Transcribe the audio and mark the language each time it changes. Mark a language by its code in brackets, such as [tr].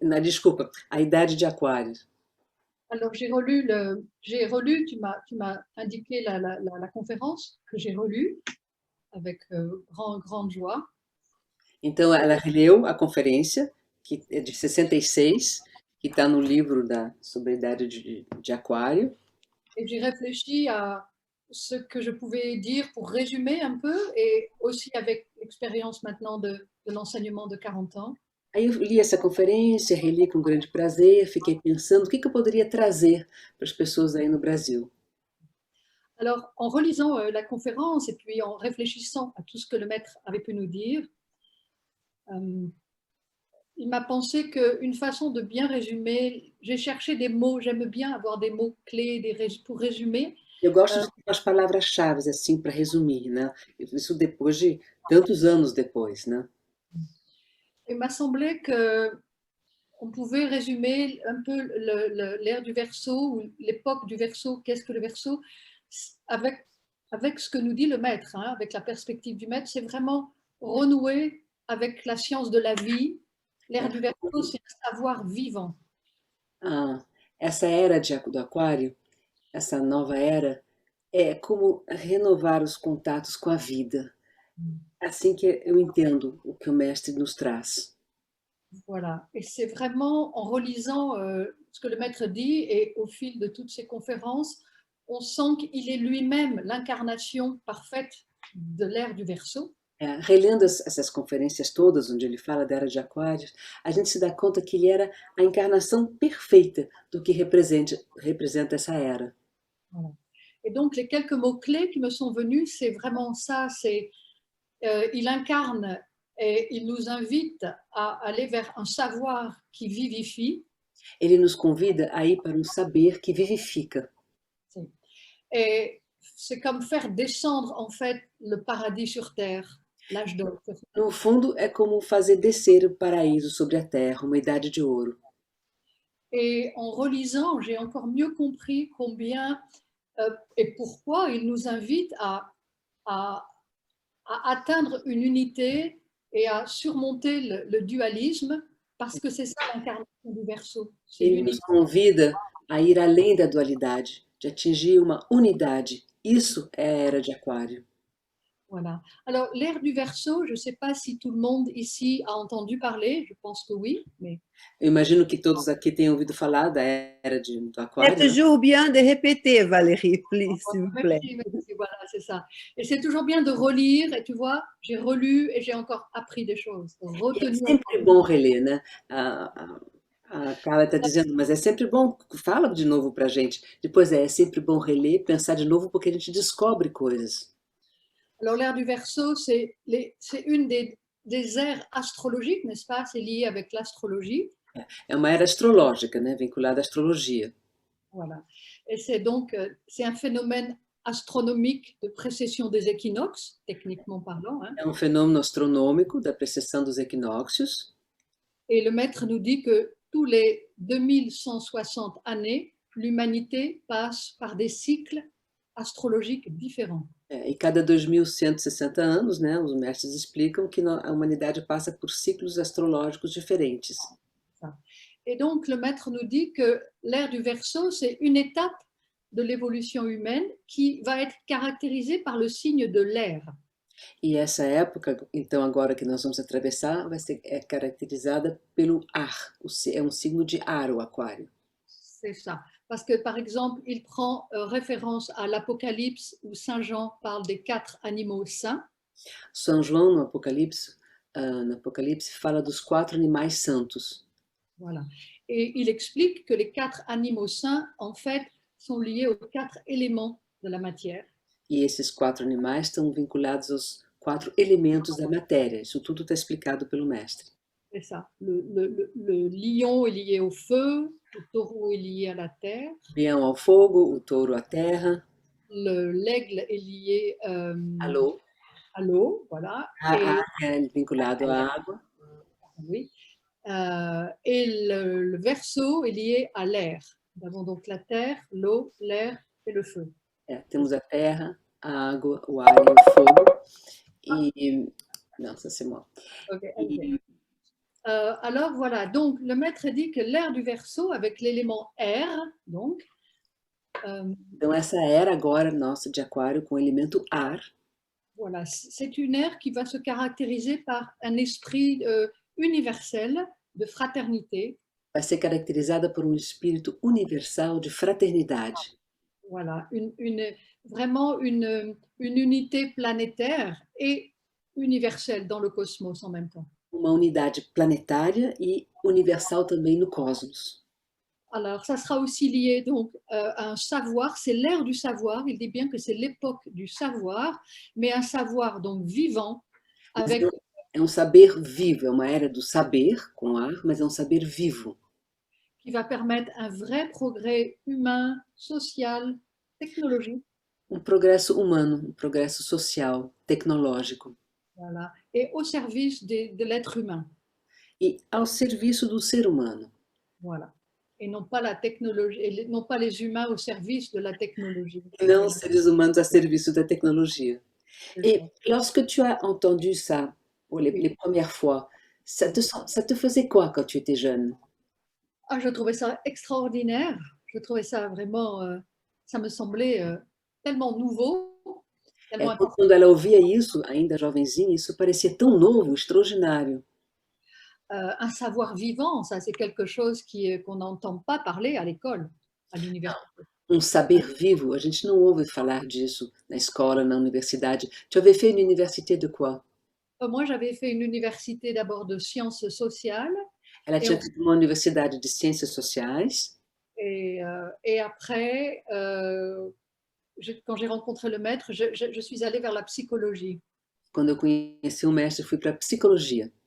[pt] Não, desculpa, a idade de Aquário. [fr] Alors, j'ai relu, tu m'as indiqué la conférence que j'ai relue avec grande joie. [pt] Então, ela releu a conferência, que é de 66, que está no livro sobre a idade de Aquário. [fr] Et j'ai réfléchi à ce que je pouvais dire pour résumer un peu, et aussi avec l'expérience maintenant de l'enseignement de 40 ans. [pt] Aí eu li essa conferência, reli com grande prazer, fiquei pensando o que eu poderia trazer para as pessoas aí no Brasil. [fr] Alors, en relisant la conférence et puis en réfléchissant à tout ce que le maître avait pu nous dire, il m'a pensé qu'une façon de bien résumer, j'ai cherché des mots, j'aime bien avoir des mots clés pour résumer. [pt] Eu gosto de ter umas palavras-chave assim para resumir, né? Isso depois de tantos anos depois, né? [fr] Il m'a semblé qu'on pouvait résumer un peu l'ère du Verseau, ou l'époque du Verseau, qu'est-ce que le Verseau, avec ce que nous dit le maître, hein, avec la perspective du maître, c'est vraiment renouer avec la science de la vie. L'ère du Verseau, c'est un savoir vivant. [pt] Essa era do Aquário, essa nova era, é como renovar os contatos com a vida. Assim que eu entendo o que o mestre nos traz. [fr] Voilà, et c'est vraiment en relisant ce que le maître dit, et au fil de toutes ces conférences, on sent qu'il est lui-même l'incarnation parfaite de l'ère du Verseau. [pt] Relendo essas conferências todas, onde ele fala da era de Aquário, a gente se dá conta que ele era a encarnação perfeita do que representa essa era. [fr] Voilà. Et donc, les quelques mots-clés qui me sont venus, c'est vraiment ça, c'est il incarne et il nous invite à aller vers un savoir qui vivifie. [pt] Ele nos convida a ir para um saber que vivifica. Sim. [fr] Et c'est comme faire descendre, en fait, le paradis sur terre, l'âge d'or. [pt] No fundo, é como fazer descer o paraíso sobre a terra, uma idade de ouro. [fr] Et en relisant, j'ai encore mieux compris combien et pourquoi il nous invite à atteindre une unité et à surmonter le dualisme, parce que c'est ça l'incarnation du Verseau. [pt] Ele nos convida a ir além da dualidade, de atingir uma unidade. Isso é a era de Aquário. [fr] Voilà. Alors, l'ère du Verseau, je ne sais pas si tout le monde ici a entendu parler, je pense que oui, mais [pt] Eu imagino que todos aqui tenham ouvido falar da era do [fr] C'est [pt] Aquário, né? [fr] toujours bien de répéter, Valérie, please, s'il vous plaît. merci, voilà, c'est ça. Et c'est toujours bien de relire, et tu vois, j'ai relu et j'ai encore appris des choses, [pt] E é [fr] retenu. [pt] sempre bom reler, né? A Carla está dizendo, mas é sempre bom, fala de novo para a gente. Depois é sempre bom reler, pensar de novo, porque a gente descobre coisas. [fr] Alors, l'ère du Verseau, c'est une des ères astrologiques, n'est-ce pas? C'est lié avec l'astrologie. [pt] É uma era astrológica, né? Vinculada à astrologia. [fr] Voilà. Et c'est donc, c'est un phénomène astronomique de précession des équinoxes, techniquement parlant, hein. [pt] É um fenômeno astronômico da precessão dos equinócios. [fr] Et le maître nous dit que tous les 2160 années, l'humanité passe par des cycles astrologiques différents. [pt] E cada 2160 anos, né, os mestres explicam que a humanidade passa por ciclos astrológicos diferentes. [fr] Et donc, le maître nous dit que l'ère du Verseau, c'est une étape de l'évolution humaine qui va être caractérisée par le signe de l'air. [pt] E essa época, então, agora que nós vamos atravessar, vai ser caracterizada pelo ar. É um signo de ar, o aquário. [fr] C'est ça. Parce que, par exemple, il prend référence à l'Apocalypse où Saint Jean parle des 4 animaux saints. [pt] São João, no Apocalipse, fala dos 4 animais santos. [fr] Voilà. Et il explique que les 4 animaux saints, en fait, sont liés aux 4 éléments de la matière. [pt] E esses 4 animais estão vinculados aos 4 elementos da matéria. Isso tudo está explicado pelo mestre. [fr] C'est ça. Le lion est lié au feu, le taureau est lié à la terre. [pt] O leão ao fogo, o touro à terra. [fr] L'aigle est lié à l'eau. À l'eau, voilà. [pt] É vinculado à água. [fr] Oui. Et le Verseau est lié à l'air. Nous avons donc la terre, l'eau, l'air et le feu. [pt] Temos a terra, a água, o ar e o fogo. [fr] E non, ça c'est moi. [en] Okay. [fr] Alors voilà, donc le maître dit que l'ère du Verseau avec l'élément air, donc. [pt] Então essa era agora nossa de Aquário com o elemento ar. [fr] Voilà, c'est une ère qui va se caractériser par un esprit universel de fraternité. [pt] Vai ser caracterizada por um espírito universal de fraternidade. [fr] Voilà, vraiment une unité planétaire et universelle dans le cosmos en même temps. [pt] Uma unidade planetária e universal também no cosmos. [fr] Alors, ça sera aussi lié donc à un savoir, c'est l'ère du savoir, il dit bien que c'est l'époque du savoir, mais un savoir donc vivant avec... [pt] É um saber vivo, é uma era do saber com ar, mas é um saber vivo. [fr] Qui va permettre un vrai progrès humain, social, technologique. [pt] Um progresso humano, um progresso social, tecnológico. [fr] Voilà. Et au service de l'être humain. [pt] E ao serviço do ser humano. [fr] Voilà. Et non pas la technologie, non pas les humains au service de la technologie. [pt] Não os seres humanos a serviço da tecnologia. [fr] Et lorsque tu as entendu ça pour les premières fois, ça te faisait quoi quand tu étais jeune? Ah, je trouvais ça extraordinaire. Je trouvais ça vraiment, ça me semblait tellement nouveau. [pt] Quando ela ouvia isso, ainda jovenzinha, isso parecia tão novo, extraordinário. [fr] Un savoir vivant, ça c'est quelque chose qu'on n'entend pas parler à l'école, à l'université. [pt] Um saber vivo, a gente não ouve falar disso na escola, na universidade. [fr] Tu avais fait une université de quoi? Moi, j'avais fait une université d'abord de sciences sociales. [pt] Ela tinha feito uma universidade de ciências sociais. [fr] Et après, quand j'ai rencontré le maître, je suis allée vers la psychologie. [pt] Quando eu conheci o mestre, fui para a psicologia.